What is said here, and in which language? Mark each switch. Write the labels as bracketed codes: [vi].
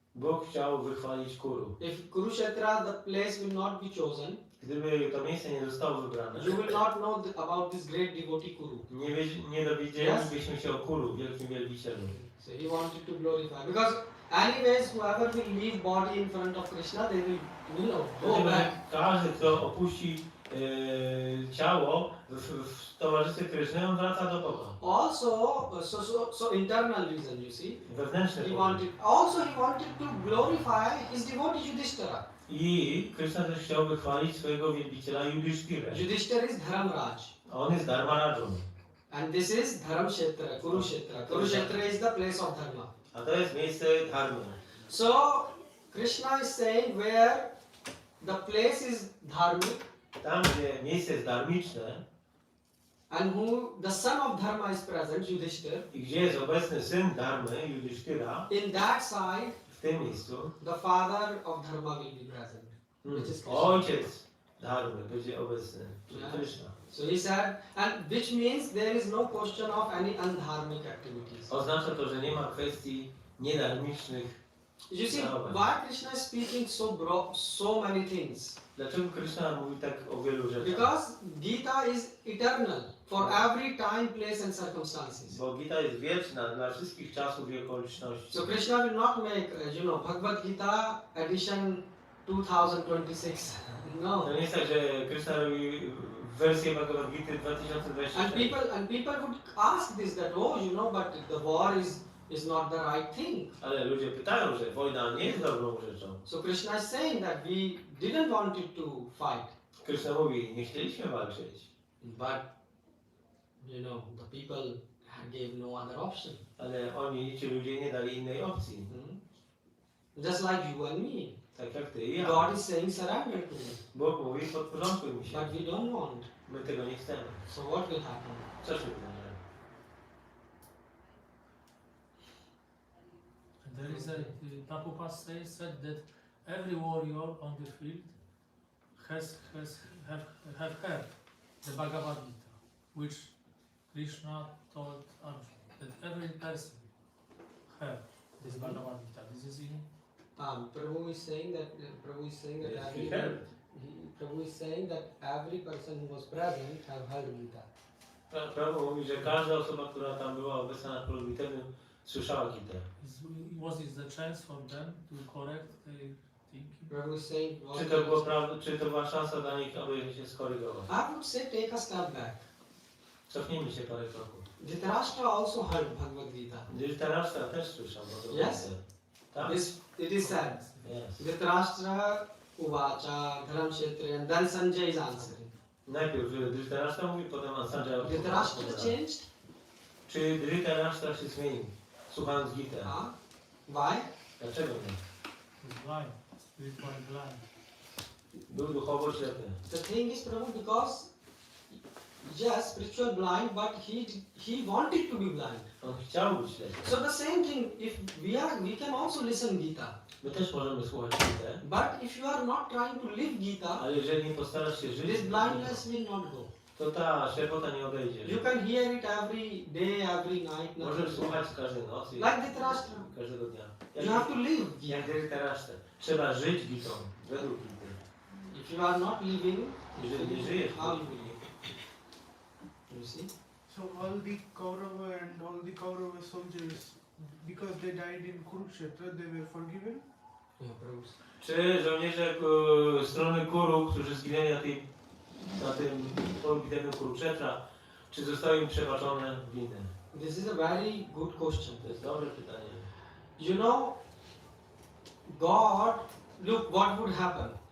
[pl] Bóg chciał wychwalić Kuru. [en] If Kurukshetra, the place will not be chosen, [pl] Gdyby to miejsce nie zostało wybrane, [en] you will not know about this great devotee Kuru. [pl] nie dowiedzielibyśmy się o Kuru, wielkim wielbicielu. [en] So he wanted to glorify, because Anyways, whoever will leave body in front of Krishna, they will, go [pl] Dlatego, że [en] back. [pl] każdy, kto opuści ciało w towarzystwie Kryszny, on wraca do Boga. [en] Also, so internal reason, you see. [pl] Wewnętrzny [en] He [pl] powód. [en] wanted to glorify his devotee Yudhishthira. [pl] I Kryszna też chciał wychwalić swojego wielbiciela Yudhishthirę. [en] Yudhishthira is Dharamraj. [pl] On jest Dharmarają. [en] And this is Dharamkshetra, Kurukshetra. Kurukshetra is the place of Dharma. [pl] A to jest miejsce dharmy. [en] So, Krishna is saying where the place is dharmic [pl] Tam, gdzie miejsce jest dharmiczne [en] and the son of Dharma is present, Yudhishthira, [pl] i gdzie jest obecny syn Dharmy, Yudhishthira, [en] in that side, [pl] w tym miejscu [en] the father of Dharma will be present, which is Krishna. [pl] ojciec Dharmy będzie obecny, czyli [en] Yeah. [pl] Krishna. [en] So he said, and which means there is no question of any undharmic activities. [pl] Oznacza to, że nie ma kwestii niedharmicznych. [en] You see, Right. why Krishna is speaking so many things? [pl] Dlaczego Krishna mówi tak o wielu rzeczach? [en] Because Gita is eternal for every time, place and circumstances. [pl] Bo Gita jest wieczna dla wszystkich czasów i okoliczności. [en] So Krishna will not make, Bhagavad Gita edition 2026. No. [pl] To nie jest tak, że Krishna robi wersję Bhagavad Gity 2026. [en] And people would ask this that but the war is not the right thing. [pl] Ale ludzie pytają, że wojna nie jest dobrą rzeczą. [en] So Krishna is saying that we didn't want it to fight, [pl] Krishna mówi, nie chcieliśmy walczyć, [en] but the people gave no other option. [pl] ale ci ludzie nie dali innej opcji. [en] Just like you and me. [pl] Tak jak ty i ja. [en] God is saying surrender to me, [pl] Bóg mówi, podporządkuj mi się. [en] but we don't want. [pl] My tego nie chcemy. [en] So what will happen? [pl] Co się wydarzy? [en] There is Prabhupada said that every warrior on the field have heard the Bhagavad Gita, which Krishna told Arjuna, that every person heard this Bhagavad Gita. This is in Prabhu is saying that Yes, he heard. Prabhu is saying that every person who was present have heard Gita. [pl] Prabhu mówi, że każda osoba, która tam była obecna na polu bitewnym, słyszała Gitę. [en] was it the chance for them to correct their thinking? Prabhu is saying, [pl] Czy to była szansa dla nich, aby się skorygować? [en] I would say take a step back. [pl] Cofnijmy się parę kroków. [en] Dhritarashtra also heard Bhagavad Gita. [pl] Dhritarashtra też słyszał Bhagavad [en] Yes. [pl] Gitę. Tak? [en] It is said. Yes. Dhritarashtra uvacha Dharamkshetra, and then Sanjay is answering. [pl] Najpierw Dhritarashtra mówi, potem Sanjay odpowiada. [en] Dhritarashtra changed? [pl] Czy Dhritarashtra się zmienił, słuchając Gitę? [en] Why? [pl] Dlaczego nie? [en] He's blind, spiritually blind. [pl] Był duchowo ślepy. [en] The thing is, Prabhu, because yes, spiritual blind, but he wanted to be blind. [pl] On chciał być ślepy. [en] So the same thing, if we can also listen Gita. [pl] My też możemy słuchać Gitę, [en] But if you are not trying to live Gita, [pl] ale jeżeli nie postarasz się żyć, [en] this blindness will not go. [pl] to ta ślepota nie odejdzie. [en] You can hear it every day, every night. [pl] Możesz słuchać każdej nocy, [en] Like Dhritarashtra. [pl] każdego dnia. [en] You have to live [pl] Jak [en] Gita. [pl] Dhritarashtra. Trzeba żyć Gitą, według Gity. [en] If you are not living, [pl] Jeżeli nie żyjesz, [en] how you will live? You see? So all the Kaurava and all the Kaurava soldiers, because they died in Kurukshetra, they were forgiven? [pl] czy żołnierze strony Kuru, którzy zginęli na tym polu bitewnym Kurukshetra, czy zostały im przebaczone winy? [en] This is a very good question. [pl] To jest dobre pytanie. [en] God, look what would happen.